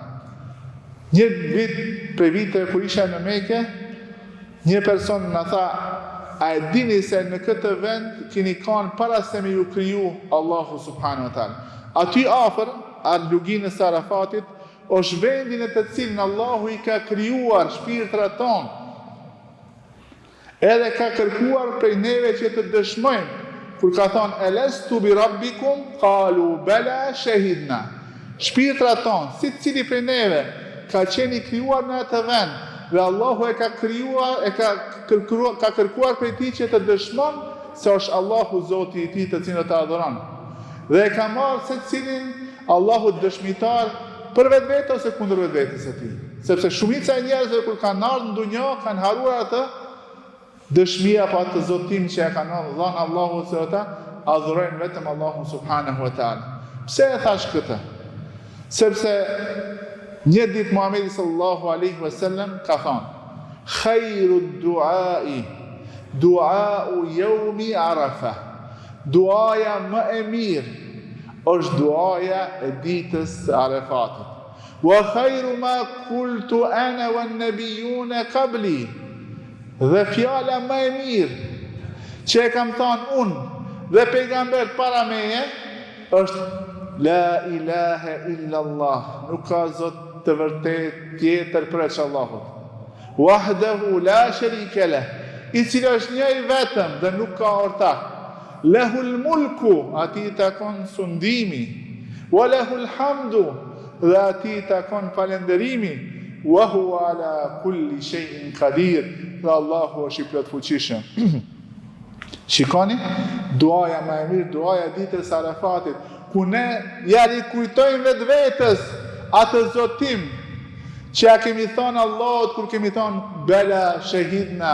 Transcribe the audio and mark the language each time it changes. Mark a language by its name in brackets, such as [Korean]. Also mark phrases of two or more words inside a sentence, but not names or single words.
[Albanian] Një vit për vite kur isha në Mekë, një person më tha: "A e dini se në këtë vend keni kanë para se me ju kriju Allahu [Arabic] سبحانه وتعالى? [Albanian] Aty afër, atë luginës së Arafatit, është vendi në të cilin Allahu i ka krijuar shpirtrat tonë. Edhe ka kërkuar prej neve që të dëshmojmë, kur ka thonë: [Arabic] ألست بربكم قالوا بلى شهدنا." [Albanian] Shpirtrat tonë, si cili prej neve ka qeni krijuar në atë vend dhe Allahu e ka krijuar, ka kërkuar prej tij që të dëshmon se është Allahu Zoti i tij të cilin ta adhuron. Dhe e ka marrë secilin Allahu dëshmitar për vetvete ose kundër vetvetes së tij. Sepse shumica e njerëzve kur kanë ardhur në dunjë kanë haruar atë dëshmia pa atë zotim që e kanë dhënë Allahu se ata adhurojnë vetëm Allahun [Arabic] سبحانه وتعالى. [Albanian] Pse e thash këtë? Sepse një ditë Muhamedi [Arabic] صلى الله عليه وسلم [Albanian] ka thënë: [Arabic] "خير الدعاء دعاء يوم عرفة." [Albanian] Duaja më e mirë është duaja e ditës së Arafatit. [Arabic] "وخير ما قلت أنا والنبيون قبلي." [Albanian] Dhe fjala më e mirë që e kam thënë unë dhe pejgambert para meje është: [Arabic] "لا إله إلا الله." [Albanian] Nuk ka zot të vërtet tjetër përveç Allahut. [Arabic] "وحده لا شريك له." [Albanian] I cili është një i vetëm dhe nuk ka ortak. [Arabic] "له الملك." [Albanian] Ati takon sundimi. [Arabic] "وله الحمد." [Albanian] Dhe ati takon falënderimi. [Arabic] "وهو على كل شيء قدير." [Albanian] Dhe Allahu është i plot fuqishëm. Shikoni, duaja më e mirë, duaja e ditës së Arafatit, ku ne ja rikujtojmë vetvetes atë zotim që ja kemi thënë Allahut kur kemi thënë [Arabic] بلى شهدنا.